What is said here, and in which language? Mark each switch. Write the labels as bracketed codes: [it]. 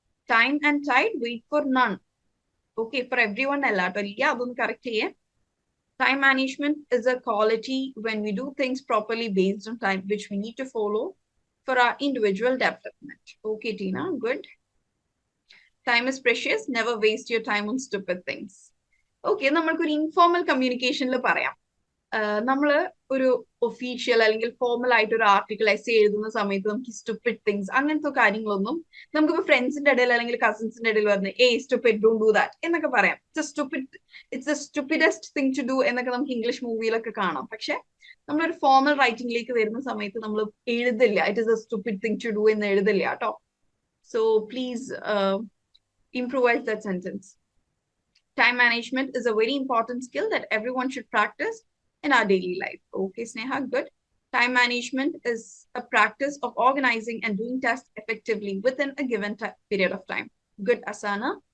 [en] Time and tide wait for none. Okay, for everyone [ml] അല്ല കേട്ടോ. ഇല്ല, അതൊന്ന് കറക്റ്റ് ചെയ്യേ. [en] Time management is a quality when we do things properly based on time which we need to follow for our individual development. Okay, Tina, good. Time is precious. Never waste your time on stupid things. [ml] Okay, നമ്മൾക്കൊരു informal കമ്മ്യൂണിക്കേഷനിൽ പറയാം. നമ്മള് ഒരു official അല്ലെങ്കിൽ formal ആയിട്ട് ഒരു article essay എഴുതുന്ന സമയത്ത് നമുക്ക് സ്റ്റുപ്പിഡ് തിങ്സ് അങ്ങനത്തെ കാര്യങ്ങളൊന്നും നമുക്കിപ്പോ ഫ്രണ്ട്സിന്റെ ഇടയിൽ അല്ലെങ്കിൽ കസിൻസിന്റെ ഇടയിൽ പറഞ്ഞ് സ്റ്റുപ്പിഡ്, [en] don't do that [ml] എന്നൊക്കെ പറയാം. [en] it's a stupidest thing to do [ml] എന്നൊക്കെ നമുക്ക് ഇംഗ്ലീഷ് മൂവിയിലൊക്കെ കാണാം. പക്ഷെ നമ്മളൊരു ഫോർമൽ റൈറ്റിംഗിലേക്ക് വരുന്ന സമയത്ത് നമ്മൾ എഴുതില്ല [en] it is a stupid thing to do [ml] എന്ന് എഴുതില്ല കേട്ടോ. [en] So please improvise that sentence. Time management is a very important skill that everyone should practice in our daily life. Okay, Sneha, good. Time management is a practice of organizing and doing tasks effectively within a given period of time. Good, Asana.